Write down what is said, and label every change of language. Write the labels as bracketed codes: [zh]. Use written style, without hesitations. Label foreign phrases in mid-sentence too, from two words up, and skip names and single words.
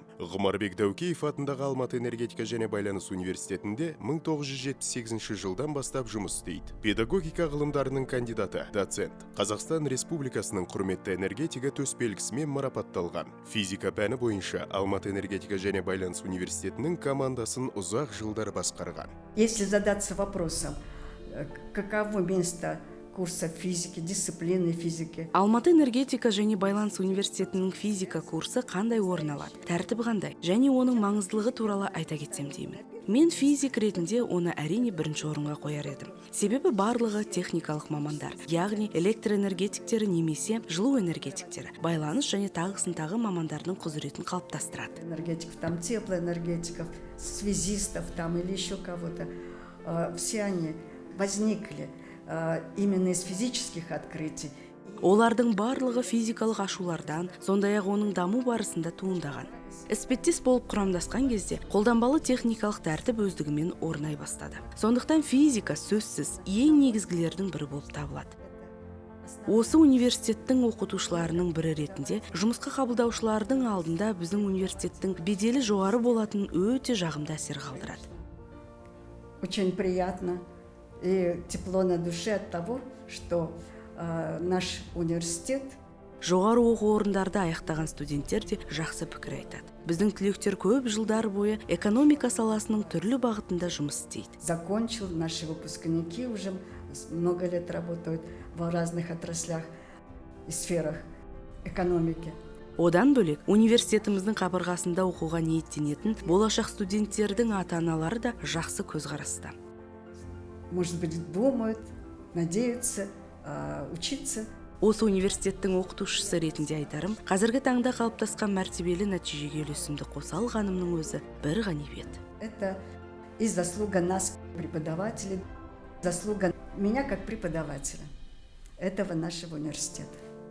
[kk] Ғұмарбек Дәукеев атындағы Алматы энергетика және байланыс университетінде 1978 жылдан бастап жұмыс істейді. Педагогика ғылымдарының кандидаты, доцент. Қазақстан Республикасының құрметті энергетика төсбелгісімен марапатталған. Физика пәні бойынша Алматы энергетика және байланыс университетінің командасын ұзақ жылдар басқарған. [ru] Если задаться вопросом, каково место курса физики, дисциплины физики. [kk] Алматы энергетика және байланыс университетінің физика курсы қандай орын алады, тәртібі қандай, және оның маңыздылығы туралы айта кетсем деймін. Мен физик ретінде оны әрине бірінші орынға қояр едім. Себебі барлығы техникалық мамандар, яғни электроэнергетиктері немесе жылу энергетиктері, байланыс және тағы мамандардың құзыретін қалыптастырады. [ru] Энергетиков, там теплоэнергетиков, связистов там или еще кого-то. Все они возникли именно из физических открытий. [kk] Олардың барлығы физикалық ашулардан, сондай-ақ оның даму барысында туындаған. Іспеттес болып құрамдасқан кезде қолданбалы техникалық тәртіп өздігімен орнай бастады. Сондықтан физика сөзсіз ең негізгілердің бірі болып табылады. Осы университеттің оқытушыларының бірі ретінде жұмысқа қабылдаушылардың алдында біздің университеттің беделі жоғары болатын өте жағымды әсер қалдырады. [ru] Очень приятно и тепло на душе от того, что наш университет. [kk] Жоғары оқу орындарда аяқтаған студенттер де жақсы пікір айтады. Біздің түлектер көп жылдар бойы экономика саласының түрлі бағытында жұмыс істейді. [ru] Закончил, наши выпускники уже много лет работают в разных отраслях и сферах экономики. [kk] Одан бөлек, университетіміздің қабырғасында оқуға ниеттенетін болашақ студенттердің ата-аналары да жақсы көзқараста. [ru] Может быть, думают, надеются учиться. [kk] Осы университеттің оқытушысы ретінде айтарым, қазіргі таңда қалыптасқан мәртебелі нәтижеге үлесімді қоса алғанымның өзі бір ғанибет. [ru] Это и заслуга нас, преподавателей, заслуга меня как преподавателя этого нашего университета.